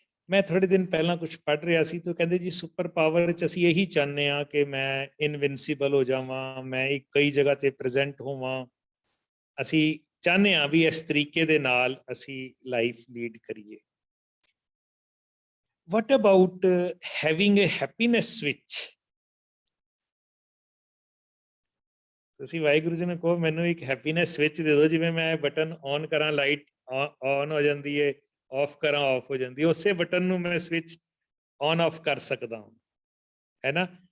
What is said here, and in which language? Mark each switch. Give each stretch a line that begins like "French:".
Punjabi: ਮੈਂ ਥੋੜੇ ਦਿਨ ਪਹਿਲਾਂ ਕੁਝ ਪੜ੍ਹ ਰਿਹਾ ਸੀ ਤਾਂ ਕਹਿੰਦੇ ਜੀ ਸੁਪਰ ਪਾਵਰ ਵਿੱਚ ਅਸੀਂ ਇਹੀ ਚਾਹੁੰਦੇ ਹਾਂ ਕਿ ਮੈਂ ਇਨਵਿੰਸੀਬਲ ਹੋ ਜਾਵਾਂ, ਮੈਂ ਕਈ ਜਗ੍ਹਾ ਤੇ ਪ੍ਰੈਜ਼ੈਂਟ ਹੋਵਾਂ। ਅਸੀਂ ਚਾਹੁੰਦੇ ਹਾਂ ਵੀ ਇਸ ਤਰੀਕੇ ਦੇ ਨਾਲ ਅਸੀਂ ਲਾਈਫ ਲੀਡ ਕਰੀਏ।
English: What about having a happiness switch?
Punjabi: ਤੁਸੀਂ ਵਾਹਿਗੁਰੂ ਜੀ ਨੂੰ ਕਹੋ ਮੈਨੂੰ ਇੱਕ ਹੈਪੀਨੈਸ ਸਵਿਚ ਦੇ ਦਿਓ, ਜਿਵੇਂ ਮੈਂ ਬਟਨ ਔਨ ਕਰਾਂ ਲਾਈਟ ਔਨ ਹੋ ਜਾਂਦੀ ਹੈ, ਆਫ ਕਰਾਂ ਆਫ ਹੋ ਜਾਂਦੀ ਹੈ, ਉਸੇ ਬਟਨ ਨੂੰ ਮੈਂ ਸਵਿਚ ਔਨ ਆਫ ਕਰ ਸਕਦਾ ਹਾਂ, ਹੈ ਨਾ।